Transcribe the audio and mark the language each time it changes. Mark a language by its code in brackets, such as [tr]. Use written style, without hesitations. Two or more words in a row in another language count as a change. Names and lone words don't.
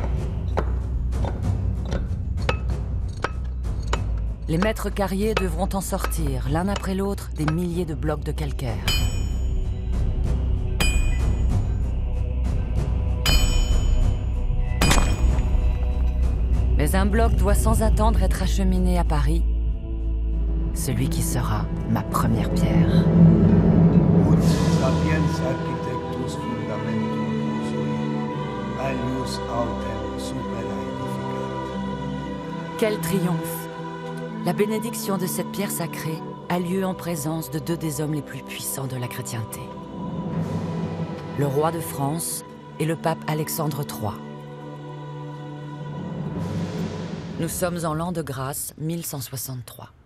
[fr] Les maîtres carriers devront en sortir, l'un après l'autre, des milliers de blocs de calcaire. Mais un bloc doit sans attendre être acheminé à Paris, celui qui sera ma première pierre. [la] Ut sapiens architectus fundamentum sui, alius autem supera edificat. [fr] Quel triomphe! La bénédiction de cette pierre sacrée a lieu en présence de deux des hommes les plus puissants de la chrétienté. Le roi de France et le pape Alexandre III. Nous sommes en l'an de grâce 1163.